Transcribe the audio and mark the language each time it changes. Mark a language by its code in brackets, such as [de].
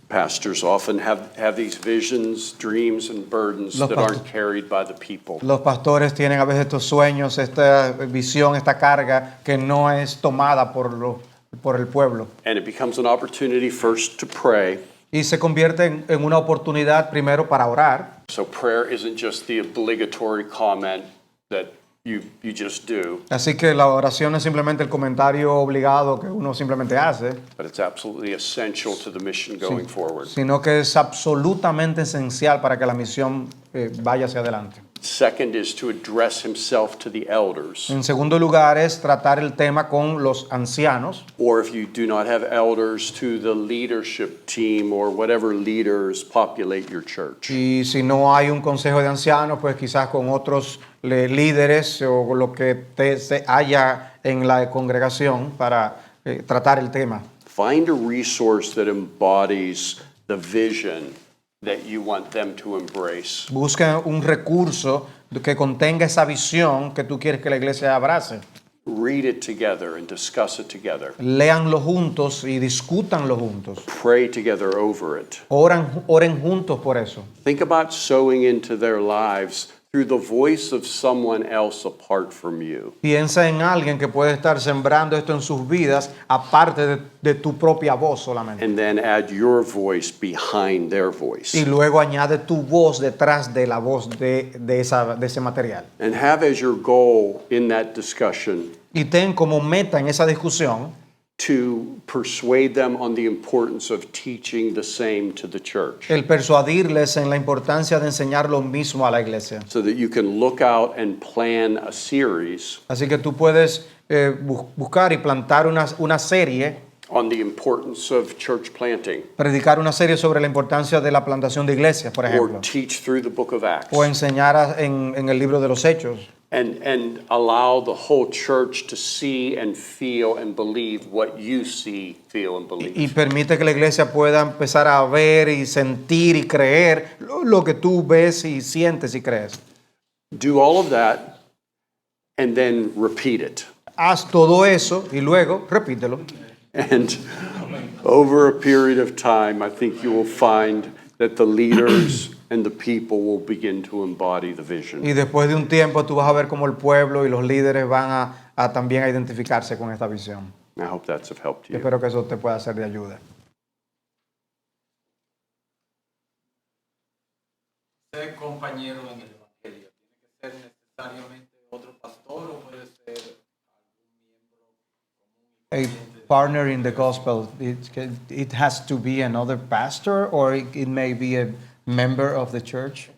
[en] Pastors often have these visions, dreams, and burdens that aren't carried by the people. [es] Los pastores tienen a veces estos sueños, esta visión, esta carga que no es tomada por el pueblo. [en] And it becomes an opportunity first to pray. [es] Y se convierte en una oportunidad primero para orar. [en] So prayer isn't just the obligatory comment that you just do. [es] Así que la oración no es simplemente el comentario obligado que uno simplemente hace, [en] But it's absolutely essential to the mission going forward. [es] sino que es absolutamente esencial para que la misión vaya hacia adelante. [en] Second is to address himself to the elders. [es] En segundo lugar es tratar el tema con los ancianos, [en] Or if you do not have elders, to the leadership team or whatever leaders populate your church. [es] y si no hay un consejo de ancianos, pues quizás con otros líderes o lo que se haya en la congregación para tratar el tema. [en] Find a resource that embodies the vision that you want them to embrace. [es] Busca un recurso que contenga esa visión que tú quieres que la iglesia abrace. [en] Read it together and discuss it together. [es] Léanlo juntos y discútanlo juntos. [en] Pray together over it. [es] Oren juntos por eso. [en] Think about sowing into their lives through the voice of someone else apart from you. [es] Piensa en alguien que puede estar sembrando esto en sus vidas aparte de tu propia voz solamente. [en] And then add your voice behind their voice. [es] Y luego añade tu voz detrás de la voz de ese material. [en] And have as your goal in that discussion [es] Y ten como meta en esa discusión [en] to persuade them on the importance of teaching the same to the church. [es] el persuadirles en la importancia de enseñar lo mismo a la iglesia. [en] So that you can look out and plan a series [es] Así que tú puedes buscar y plantar una serie, [en] on the importance of church planting, [es] predicar una serie sobre la importancia de la plantación de iglesias, por [en] or [es] ejemplo, [en] teach through the book of Acts, [es] o enseñar en el libro de los Hechos. [en] and allow the whole church to see and feel and believe what you see, feel, and believe. [es] Y permite que la iglesia pueda empezar a ver y sentir y creer lo que tú ves y sientes y crees. [en] Do all of that and then repeat it. [es] Haz todo eso y luego repítelo. [en] And over a period of time, I think you will find that the leaders and the people will begin to embody the vision. [es] Y después de un tiempo tú vas a ver cómo el pueblo y los líderes van a también a identificarse con esta visión. [en] I hope that's of help to you. [es] Espero que eso te pueda ser de ayuda. Ser compañero en el Evangelio, ¿tiene que ser necesariamente otro pastor o puede ser algún miembro común? [en] A partner in the gospel, it has to be another pastor or it may be a member of the church?